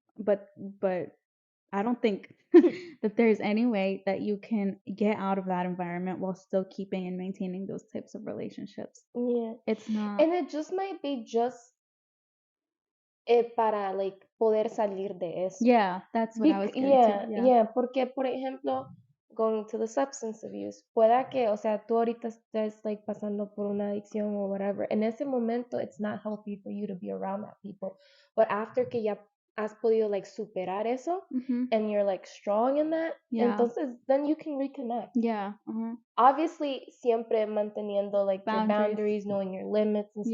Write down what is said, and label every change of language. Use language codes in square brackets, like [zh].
[en] But I don't think that there's any way that you can get out of that environment while still keeping and maintaining those types of relationships. Yeah. It's not. And it just might be just [es] para like poder salir de eso. [en] Yeah, that's what I was getting to. Yeah. [es] Yeah, porque por ejemplo, [en] going to the substance abuse, [es] pueda que, o sea, tú ahorita estés [en] like [es] pasando por una adicción [en] or whatever. [es] En ese momento, [en] it's not healthy for you to be around that people. But after [es] que ya has podido [en] like [es] superar eso [en] Mhm. and you're like strong in that, Yeah. [es] entonces [en] then you can reconnect. Yeah. Uh-huh. Obviously, [es] siempre manteniendo [en] like your Boundaries. boundaries, knowing your limits and stuff